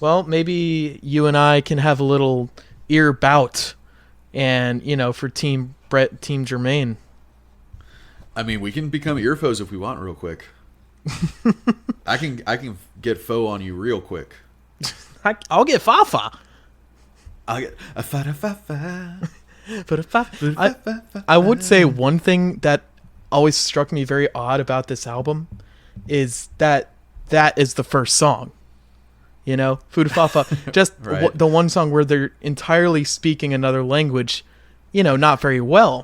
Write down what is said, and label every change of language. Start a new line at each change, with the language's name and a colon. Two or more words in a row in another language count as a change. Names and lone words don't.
English: Well, maybe you and I can have a little ear bout and, you know, for Team Brett, Team Jermaine. I mean, we can become earfoes if we want real quick. I can get foe on you real quick. I'll get Fafa. I'll get a fa-da-fa-fa. I would say one thing that always struck me very odd about this album is that is the first song. You know, Fuda Fafa. Just right. The one song where they're entirely speaking another language, you know, not very well.